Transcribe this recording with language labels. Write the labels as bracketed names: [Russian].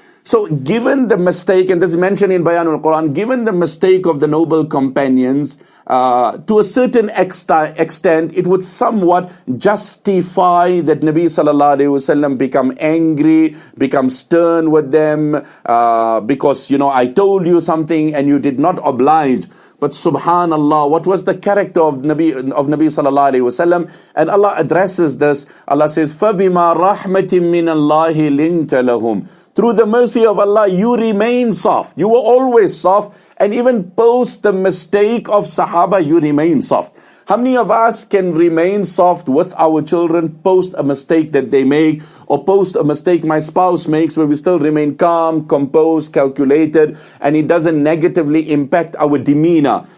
[English] So given the mistake, and this is mentioned in Bayan al-Quran, given the mistake of the noble companions, to a certain extent, it would somewhat justify that Nabi sallallahu alaihi wasallam become angry, become stern with them, because, I told you something and you did not oblige. But subhanallah, what was the character of Nabi sallallahu alaihi wasallam? And Allah addresses this. Allah says, [Arabic] فَبِمَا رَحْمَةٍ مِّنَ اللَّهِ لِنْتَ لَهُمْ. [English] Through the mercy of Allah, you remain soft. You were always soft. And even post the mistake of Sahaba, you remain soft. How many of us can remain soft with our children post a mistake that they make, or post a mistake my spouse makes, where we still remain calm, composed, calculated, and it doesn't negatively impact our demeanor?